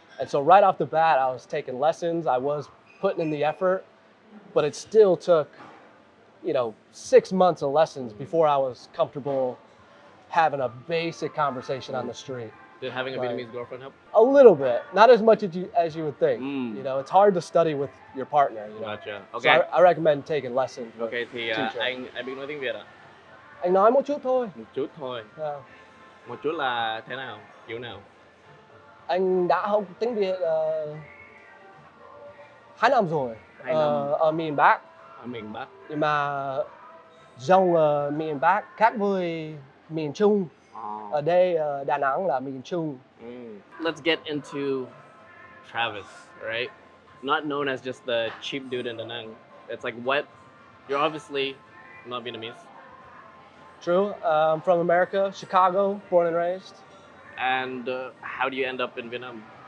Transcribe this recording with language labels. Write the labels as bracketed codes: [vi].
[en] And so right off the bat, I was taking lessons. I was putting in the effort, but it still took, 6 months of lessons before I was comfortable having a basic conversation on the street. Did having a Vietnamese girlfriend help? A little bit, not as much as you would think. It's hard to study with your partner. Gotcha. Okay. So I recommend taking lessons. [vi] Okay, thì anh biết nói tiếng Việt à? Anh nói một chút thôi. Một chút thôi. À, Một chút là thế nào? Kiểu nào? anh đã học tiếng Việt 2 năm rồi 2 năm ở miền Bắc. ở miền Bắc. Nhưng mà dòng miền Bắc khác với miền Trung. Ở đây Đà Nẵng là miền Trung. [en] Let's get into Travis, right? Not known as just the cheap dude in Danang. It's like what? You're obviously not Vietnamese. True. I'm from America, Chicago, born and raised. And how do you end up in Vietnam?